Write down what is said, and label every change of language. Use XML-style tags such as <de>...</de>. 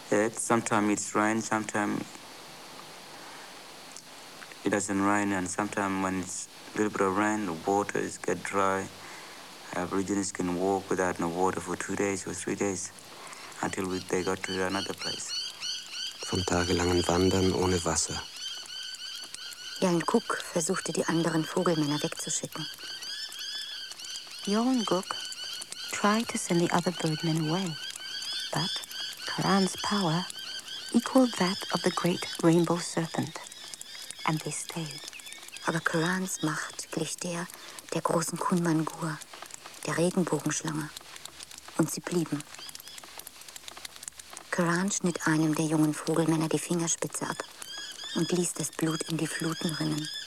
<en>Sometimes it's rain, sometimes it doesn't rain, and sometimes when it's a little bit of rain, the water is get dry. Aborigines can walk without no water for 2 days or 3 days until they got to another place.</en> <de>Vom tagelangen Wandern ohne Wasser. Jalnguk versuchte, die anderen Vogelmänner wegzuschicken.</de> <en>Jalnguk tried to send the other birdmen away, but Karan's power equaled that of the great rainbow serpent, and they stayed.</en> <de>Aber Karan's Macht glich der der großen Kunmangur, der Regenbogenschlange, und sie blieben. Karan schnitt einem der jungen Vogelmänner die Fingerspitze ab und ließ das Blut in die Fluten rinnen.</de>